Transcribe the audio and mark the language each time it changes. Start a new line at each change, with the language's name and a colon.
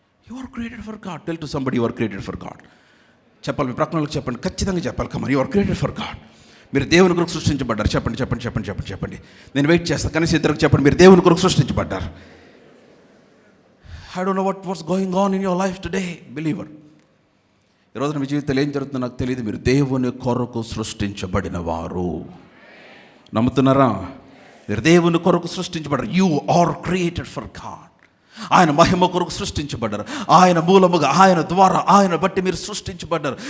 English: You are created for God. Tell to somebody you are created for God.
Telugu: చెప్పాలి, మీ ప్రక్కన వాళ్ళకి చెప్పండి, ఖచ్చితంగా చెప్పాలి.
English: Come on, you are created for God.
Telugu: మీరు దేవుని కొరకు సృష్టించబడ్డారు. చెప్పండి చెప్పండి చెప్పండి చెప్పండి చెప్పండి. నేను వెయిట్ చేస్తాను. కనీసం ఇద్దరికి చెప్పండి, మీరు దేవుని కొరకు సృష్టించబడ్డారు.
English: I don't know what's going on in your life today, believer.
Telugu: ఈ రోజున మీ జీవితంలో ఏం జరుగుతుందో నాకు తెలియదు. మీరు దేవుని కొరకు సృష్టించబడిన వారు. నమ్ముతున్నారా? మీరు దేవుని కొరకు సృష్టించబడ్డారు.
English: You are created for God.
Telugu: ఆయన మహిమ కొరకు సృష్టించబడ్డారు. ఆయన మూలముగా, ఆయన ద్వారా, ఆయన బట్టి మీరు సృష్టించబడ్డారు.